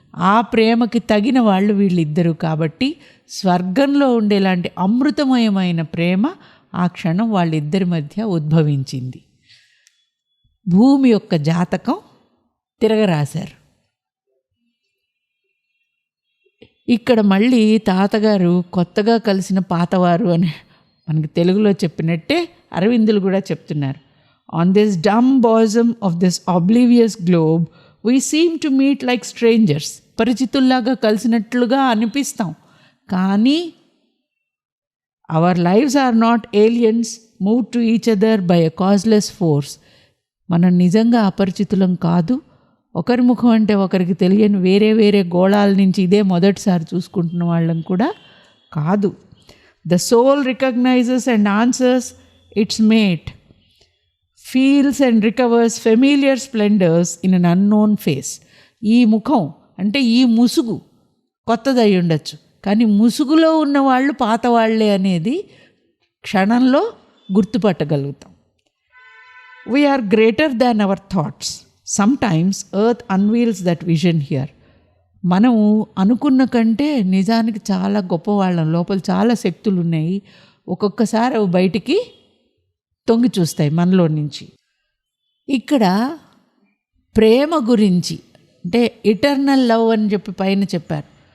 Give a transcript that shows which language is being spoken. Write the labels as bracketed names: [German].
[Telugu] ఆ ప్రేమకి తగిన వాళ్ళు వీళ్ళిద్దరూ. కాబట్టి స్వర్గంలో ఉండేలాంటి అమృతమయమైన ప్రేమ ఆ క్షణం వాళ్ళిద్దరి మధ్య ఉద్భవించింది. భూమి యొక్క జాతకం తిరగరాశారు. ఇక్కడ మళ్ళీ తాతగారు కొత్తగా కలిసిన పాతవారు అని మనకి తెలుగులో చెప్పినట్టే అరవిందులు కూడా చెప్తున్నారు. [English] On this dumb bosom of this oblivious globe, we seem to meet like strangers. [Telugu] పరిచితుల్లాగా కలిసినట్లుగా అనిపిస్తాం, కానీ [English] our lives are not aliens moved to each other by a causeless force. [Telugu] మనం నిజంగా అపరిచితులం కాదు. ఒకరి ముఖం అంటే ఒకరికి తెలియని వేరే వేరే గోళాల నుంచి ఇదే మొదటిసారి చూసుకుంటున్న వాళ్ళం కూడా కాదు. [English] The soul recognizes and answers its mate, feels and recovers familiar splendors in an unknown face. [Telugu] ఈ ముఖం అంటే ఈ ముసుగు కొత్తదై ఉండొచ్చు, కానీ ముసుగులో ఉన్న వాళ్ళు పాత వాళ్ళే అనేది క్షణంలో గుర్తుపట్టగలుగుతాం. [English] We are greater than our thoughts. Sometimes earth unveils that vision here. [Telugu] మనము అనుకున్న కంటే నిజానికి చాలా గొప్పవాళ్ళం, లోపల చాలా శక్తులు ఉన్నాయి. ఒక్కొక్కసారి అవి బయటికి తొంగి చూస్తాయి మనలో నుంచి. ఇక్కడ ప్రేమ గురించి అంటే ఇటర్నల్ లవ్ అని చెప్పి పైన చెప్పారు.